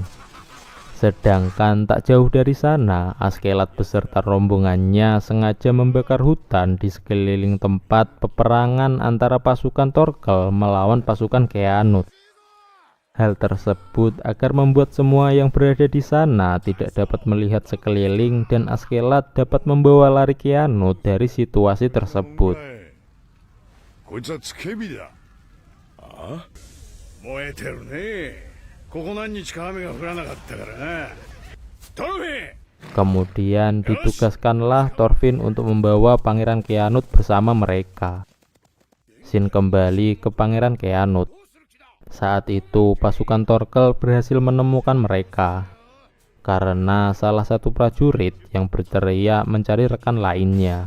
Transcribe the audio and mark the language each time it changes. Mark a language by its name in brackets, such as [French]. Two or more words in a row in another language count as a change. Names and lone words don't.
[Indonesian] Sedangkan tak jauh dari sana, Askeladd beserta rombongannya sengaja membakar hutan di sekeliling tempat peperangan antara pasukan Thorkel melawan pasukan Kheanut. Hal tersebut agar membuat semua yang berada di sana tidak dapat melihat sekeliling dan Askeladd dapat membawa lari Kheanut dari situasi tersebut. [Japanese] 燃えてるね。ここ何日か雨が降らなかったからな。トロフィー。 [Indonesian] Kemudian ditugaskanlah Thorfinn untuk membawa Pangeran Kheanut bersama mereka. Sin kembali ke Pangeran Kheanut. Saat itu pasukan Thorkel berhasil menemukan mereka, karena salah satu prajurit yang berteriak mencari rekan lainnya.